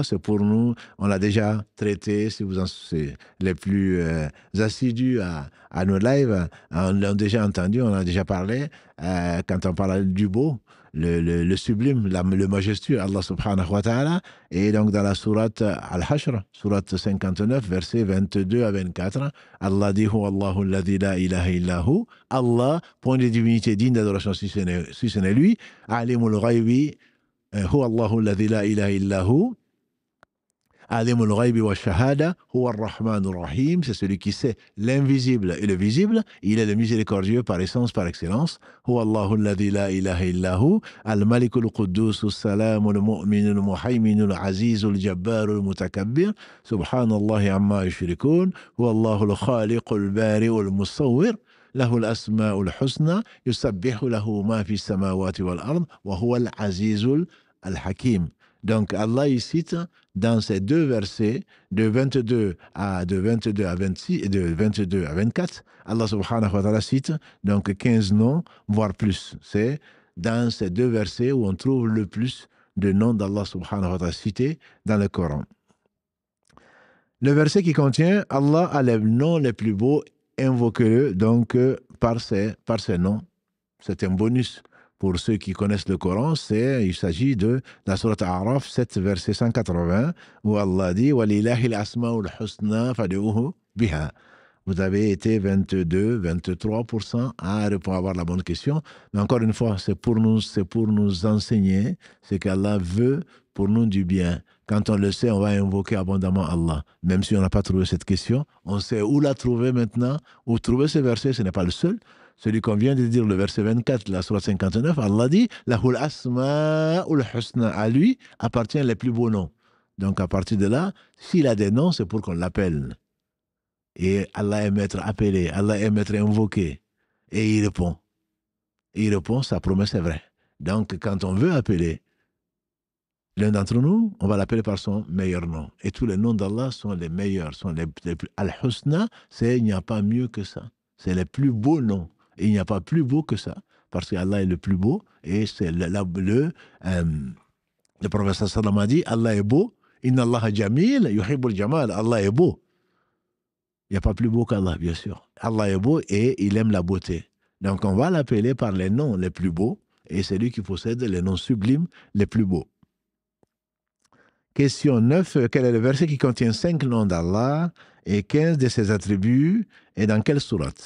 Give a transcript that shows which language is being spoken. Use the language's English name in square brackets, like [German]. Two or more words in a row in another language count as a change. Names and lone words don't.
[French] C'est pour nous, on l'a déjà traité, si vous en c'est les plus assidus à nos lives, on l'a déjà entendu, on a déjà parlé, quand on parle du beau, le sublime, le majestueux, [Arabic] الله سبحانه وتعالى, [French] et donc dans la sourate Al-Hashr, sourate 59, versets 22 à 24, Allah dit, [Arabic] هو الله الذي لا إله إلا هو الله, [French] point de divinité digne d'adoration si ce n'est lui, [Arabic] عالم الغيب هو الله الذي لا إله إلا هو, عالم الغيب والشهادة هو الرحمن الرحيم, [French] c'est celui qui sait l'invisible et le visible, il est le miséricordieux par essence, par excellence. [Arabic] هو الله الذي لا إله إلا هو الملك القدوس السلام المؤمن المهيمن العزيز الجبار المتكبر سبحان الله عما يشركون هو الله الخالق البارئ المصور, له الأسماء الحسنى يسبح له ما في السماوات والأرض وهو العزيز الحكيم. [French] Donc Allah il cite dans ces deux versets de 22 à 26 et de 22 à 24, [Arabic] الله سبحانه وتعالى [French] cite donc 15 noms, voire plus. C'est dans ces deux versets où on trouve le plus de noms d' [Arabic] الله سبحانه وتعالى [French] cités dans le Coran. Le verset qui contient Allah a les noms les plus beaux, invoquez-le donc par ces noms. C'est un bonus. Pour ceux qui connaissent le Coran, il s'agit de la sourate A'raf 7, verset 180, où Allah dit « [Arabic] ولله الأسماء الحسنى فادعوه بها ». [French] Vous avez été 22, 23% à avoir la bonne question. Mais encore une fois, c'est pour nous enseigner ce qu'Allah veut pour nous du bien. Quand on le sait, on va invoquer abondamment Allah. Même si on n'a pas trouvé cette question, on sait où la trouver maintenant, où trouver ce verset, ce n'est pas le seul. Celui qu'on vient de dire, le verset 24 de la sourate 59, Allah dit « [Arabic] له الأسماء الحسنى [French] » à lui appartiennent les plus beaux noms. Donc à partir de là, s'il a des noms, c'est pour qu'on l'appelle. Et Allah aime être appelé, Allah aime être invoqué. Et il répond. Il répond, sa promesse est vraie. Donc quand on veut appeler l'un d'entre nous, on va l'appeler par son meilleur nom. Et tous les noms d'Allah sont les meilleurs, sont les plus... Al-Husna, il n'y a pas mieux que ça. C'est les plus beaux noms. Et il n'y a pas plus beau que ça, parce qu'Allah est le plus beau, et c'est le prophète sallam a dit, Allah est beau, [Arabic] إن الله جميل يحب الجمال, [French] Allah est beau. Il n'y a pas plus beau qu'Allah, bien sûr. Allah est beau et il aime la beauté. Donc on va l'appeler par les noms les plus beaux, et c'est lui qui possède les noms sublimes les plus beaux. Question 9, quel est le verset qui contient 5 noms d'Allah et 15 de ses attributs, et dans quelle sourate?